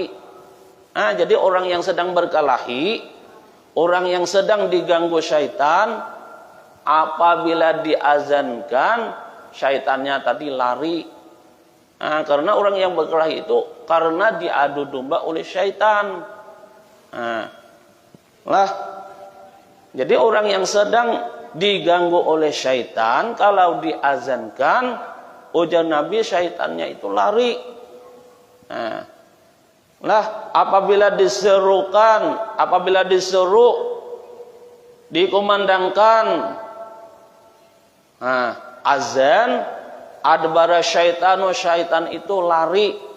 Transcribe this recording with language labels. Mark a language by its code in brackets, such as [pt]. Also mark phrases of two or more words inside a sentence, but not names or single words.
[id] Jadi orang yang sedang berkelahi, orang yang sedang diganggu syaitan, apabila diazankan, syaitannya tadi lari. Karena orang yang berkelahi itu karena diadu domba oleh syaitan. Jadi orang yang sedang diganggu oleh syaitan, kalau diazankan, ujar Nabi, syaitannya itu lari. Apabila diserukan, apabila disuruh, dikumandangkan azan, [ar] أدبر الشيطان, [id] syaitan itu lari.